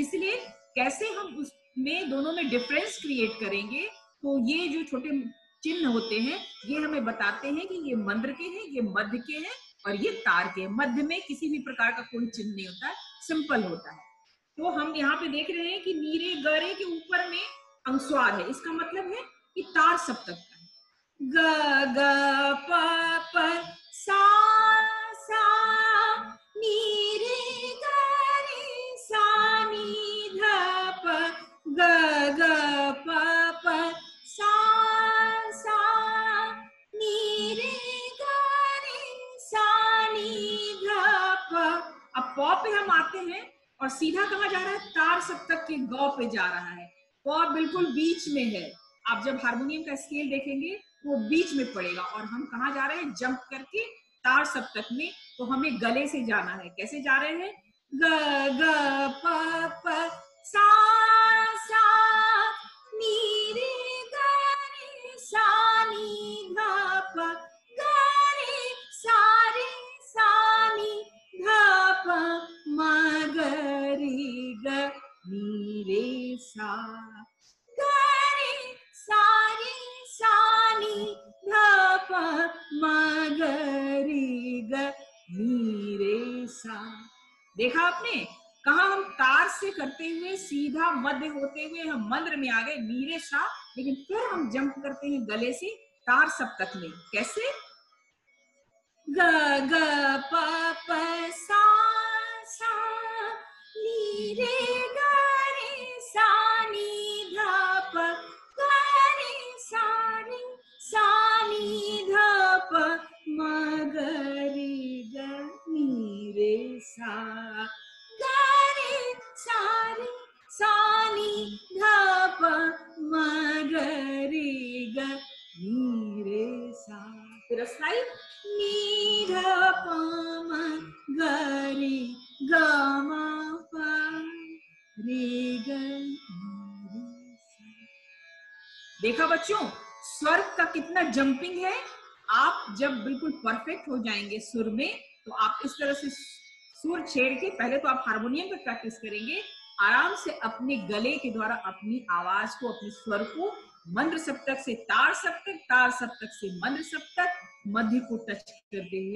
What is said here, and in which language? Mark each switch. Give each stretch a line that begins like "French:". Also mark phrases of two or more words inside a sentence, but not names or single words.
Hindi: इसलिए कैसे हम उसमें दोनों में
English: difference create
Hindi: करेंगे, तो ये जो छोटे चिन्ह होते हैं ये हमें बताते हैं कि ये मंद्र के हैं, ये मध्य के हैं और ये तार के हैं। मध्य में किसी भी प्रकार का कोई चिन्ह नहीं होता है, सिंपल होता है। तो हम यहाँ पे देख रहे हैं कि नीरे गरे के ऊपर में अनुस्वार है, इसका मतलब है कि तार सप्तक का है। ग ग प प सा सा नी रे ग रे सा नी ध प ग ग प प सा सा नी रे ग रे सा नी ध प। अब प पे हम आते हैं और सीधा कहाँ जा रहा है, तार सप्तक के ग पे जा रहा है। प बिल्कुल बीच में है। आप जब हारमोनियम का स्केल देखेंगे वो बीच में पड़ेगा और हम कहाँ जा रहे हैं, जंप करके तार सप्तक में। तो हमें गले से जाना है। कैसे जा रहे हैं, ग ग प प सा सा नी रे ग रे सा नी ध प ग रे सा रे सा नी ध प म ग रे ग नी रे सा ग रे सा रे सा नी ध प म ग रे ग नी रे सा। देखा आपने, कहा हम तार से करते हुए सीधा मध्य होते हुए हम मंत्र में आ गए नीरे सा, लेकिन फिर हम जंप करते हैं गले से तार सप्तक में। कैसे, ग ग प प सा सा नी रे ग रे सा नी ध प ग रे सा नी ध प म ग रे ग नी रे सा ग रे सा नी ध प म ग रे ग नी रे सा। फिर अस्थाई नी ध प म ग रे ग म प रे ग नी रे सा। देखा बच्चों, स्वर का कितना जंपिंग है। आप जब बिल्कुल परफेक्ट हो जाएंगे सुर में, तो आप इस तरह से सुर छेड़ के, पहले तो आप हारमोनियम पे प्रैक्टिस करेंगे, आराम से अपने गले के द्वारा अपनी आवाज को, अपने स्वर को मंद्र सप्तक से तार सप्तक, तार सप्तक से मंद्र सप्तक, मध्य को टच करते हुए।